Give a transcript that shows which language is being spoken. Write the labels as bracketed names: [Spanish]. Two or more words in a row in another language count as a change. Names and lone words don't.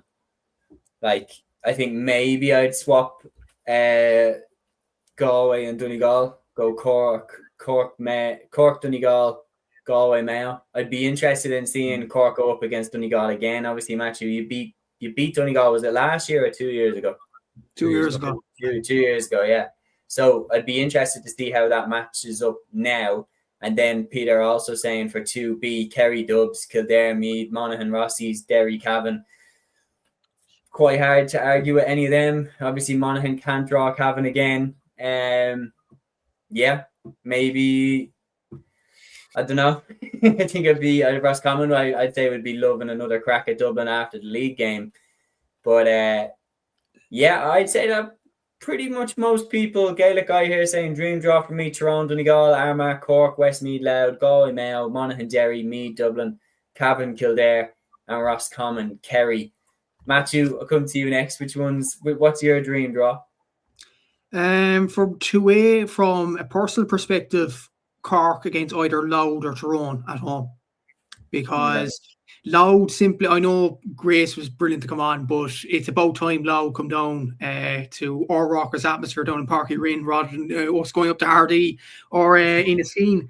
[English] Like, I think maybe I'd swap Galway and Donegal, go Cork, Donegal, Galway, Mayo. I'd be interested in seeing Cork go up against Donegal again. Obviously, Matthew, you beat Donegal, was it last year or 2 years ago? 2 years ago. 2 years ago, yeah. So I'd be interested to see how that matches up now. And then Peter also saying for 2B, Kerry Dubs, Kildare, Meath, Monaghan, Rossies, Derry, Cavan. Quite hard to argue with any of them. Obviously, Monaghan can't draw Cavan again. Yeah, maybe, I don't know. I think it'd be Roscommon. I'd say would be loving another crack at Dublin after the league game. But yeah, I'd say that pretty much most people, Gaelic guy here saying dream draw for me, Tyrone, Donegal, Armagh, Cork, Westmeath, Louth, Galway, Mayo, Monaghan, Derry, Meath, Dublin, Cavan, Kildare, and Roscommon, Kerry. Matthew, I'll come to you next. What's your dream draw? From 2A, from a personal perspective, Cork against either Louth or Tyrone at home. Because Louth simply, I know Grace was brilliant to come on, but it's about time Louth come down to our Rockers atmosphere down in Páirc Uí Rinn rather than us going up to Hardy or in a scene.